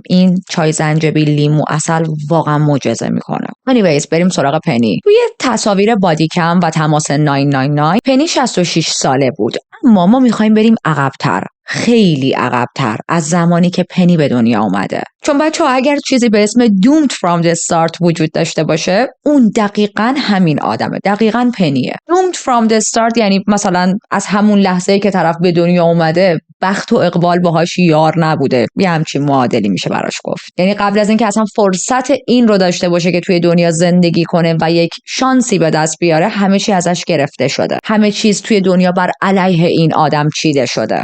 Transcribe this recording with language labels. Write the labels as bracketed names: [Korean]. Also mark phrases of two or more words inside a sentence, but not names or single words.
[Persian] این چای زنجبیل لیمو عسل واقعا معجزه میکنه. anyways بریم سراغ پنی. توی تصاویر بادی کم و تماس 999 پنی 66 ساله بود، اما ما میخوایم بریم عقب‌تر. خیلی عقب‌تر از زمانی که پنی به دنیا اومده. چون بچه‌ها اگر چیزی به اسم [English] doomed from the start [Persian] وجود داشته باشه، اون دقیقاً همین آدمه، دقیقاً پنیه. [English] doomed from the start [Persian] یعنی مثلا از همون لحظه‌ای که طرف به دنیا اومده بخت و اقبال باهاش یار نبوده، یه همچین معادلی میشه براش گفت. یعنی قبل از اینکه اصلا فرصت این رو داشته باشه که توی دنیا زندگی کنه و یک شانسی به دست بیاره، همه چی ازش گرفته شده. همه چیز توی دنیا بر علیه این آدم چیده شده.